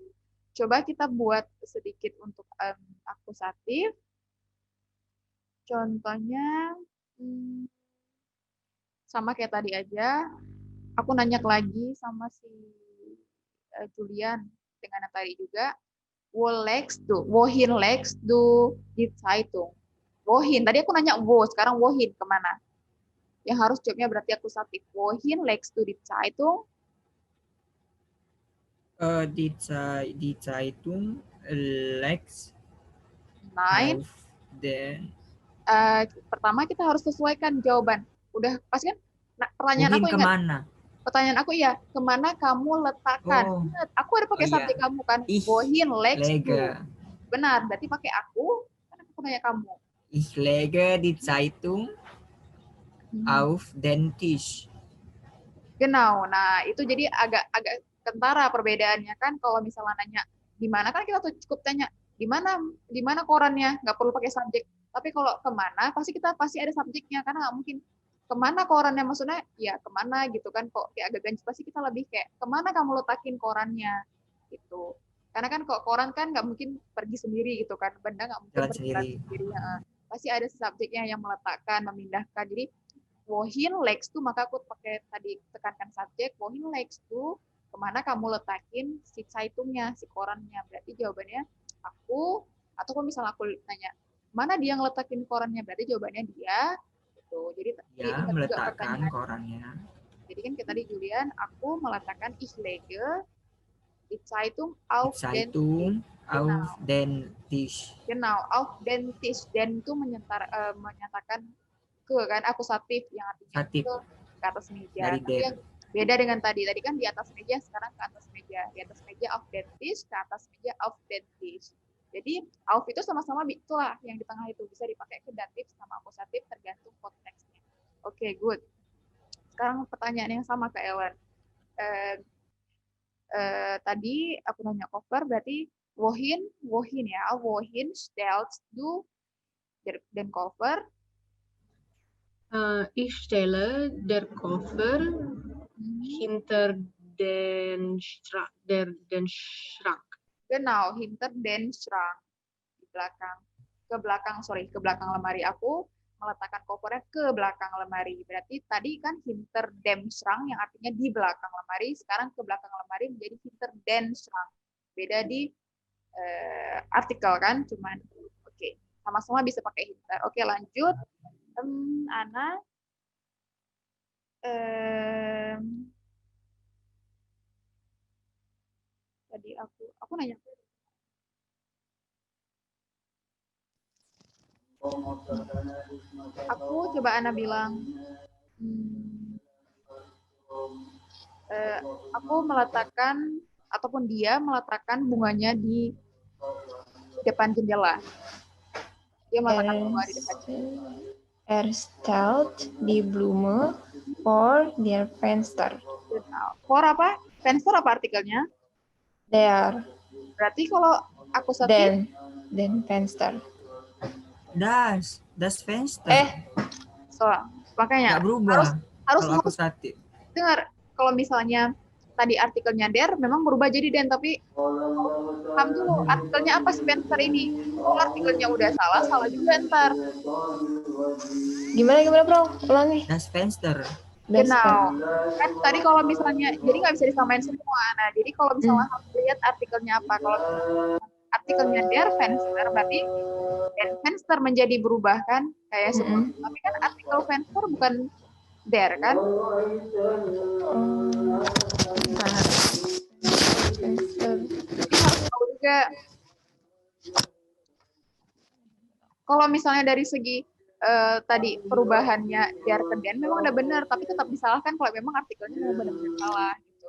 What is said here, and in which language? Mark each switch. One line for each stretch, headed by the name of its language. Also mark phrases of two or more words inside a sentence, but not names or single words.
Indonesian: Coba kita buat sedikit untuk akusatif. Contohnya sama kayak tadi aja. Aku nanya lagi sama si Julian dengan yang tadi juga.
German: Wohin legst du die Zeitung. Wohin.
Indonesian: Tadi aku nanya wo, sekarang wohin kemana? Yang harus jawabnya berarti akusatif.
German: Wohin legst du die Zeitung? Die Zeitung legt Nine. auf den
Indonesian: Pertama kita harus sesuaikan jawaban. Udah pasti kan? Nah, pertanyaan
German: wohin
Indonesian: aku ingat. kemana? Pertanyaan aku ya, kemana kamu letakkan? Oh, Ingat, aku ada pakai iya. subjek kamu kan.
German: Ich Wohin legst du? lege.
Indonesian: Benar, berarti pakai aku. Kan aku nanya kamu.
German: Ich lege die Zeitung auf den Tisch. Genau.
Indonesian: Nah, itu jadi agak kentara perbedaannya kan. Kalau misalnya nanya di mana kan kita tuh cukup tanya di mana korannya, nggak perlu pakai subjek. Tapi kalau kemana pasti ada subjeknya karena nggak mungkin kemana korannya, maksudnya ya kemana gitu kan, kok kayak agak ganjil, pasti kita lebih kayak kemana kamu letakin korannya gitu. Karena kan kok koran kan nggak mungkin pergi sendiri gitu kan, benda nggak mungkin Jalan berjalan sendiri. sendiri. Pasti ada subjeknya yang meletakkan, memindahkan.
German: Jadi wohin legst du,
Indonesian: maka aku pakai tadi tekankan subjek,
German: wohin legst du,
Indonesian: kemana kamu letakin si Zeitungnya, si korannya. Berarti jawabannya aku, ataupun misalnya aku tanya mana dia ngeletakin korannya, berarti jawabannya dia. Gitu. Jadi Ya, ingat juga meletakkan pertanyaan. korannya. Jadi kan tadi Julian, aku meletakkan
German: ich lege die Zeitung auf Die den Zeitung auf den Tisch. Genau, auf den Tisch.
Indonesian: Den itu menyatakan ke kan akusatif yang artinya Aktif ke atas meja. dari Tapi yang
German: der.
Indonesian: beda dengan tadi kan di atas meja, sekarang ke atas meja. Di atas meja
German: auf den Tisch,
Indonesian: ke atas meja
German: auf den Tisch.
Indonesian: Jadi auf itu sama-sama itulah yang di tengah itu bisa dipakai ke datif sama akusatif tergantung konteksnya.
English: Oke, good.
Indonesian: Sekarang pertanyaan yang sama ke Ellen. Tadi aku nanya cover, berarti wohin ya,
German: wohin stellst du den Koffer? Ich stelle der Koffer hinter den Schrank. Genau, hinter den Schrank.
Indonesian: Di belakang. Ke belakang lemari. Aku meletakkan kopernya ke belakang lemari. Berarti tadi kan
German: hinter dem Schrank
Indonesian: yang artinya di belakang lemari. Sekarang ke belakang lemari menjadi
German: hinter den Schrank.
Indonesian: Beda di artikel kan, cuman oke. Sama-sama bisa pakai hinter. Oke, lanjut. Ana. Tadi aku nanya. Aku coba Ana bilang, aku meletakkan ataupun dia meletakkan bunganya di depan jendela. Dia meletakkan bunga di depan jendela.
German: Stellt die Blume vor der Fenster.
Indonesian: For apa? Fenster apa artikelnya?
German: Der.
Indonesian: Berarti kalau aku satu
German: Den Fenster. Das Fenster. So,
Indonesian: makanya nggak berubah. harus Kalau aku satu. Dengar, kalau misalnya tadi artikelnya der memang berubah jadi den, tapi paham dulu artikelnya apa Spencer ini. Kalau artikelnya udah salah juga ntar. Gimana bro? Ulangi.
German: Das Fenster. Genau.
Indonesian: Kan tadi kalau misalnya, jadi nggak bisa disamain semua. Nah, jadi kalau misalnya harus lihat artikelnya apa. Kalau artikelnya
German: der Fenster,
Indonesian: berarti
German: der Fenster
Indonesian: menjadi berubah kan? Kayak semua. Tapi kan artikel Fenster bukan der kan? Jadi harus tahu juga. Kalau misalnya dari segi tadi perubahannya der ke den memang udah benar, tapi tetap disalahkan kalau memang artikelnya memang benar-benar salah gitu.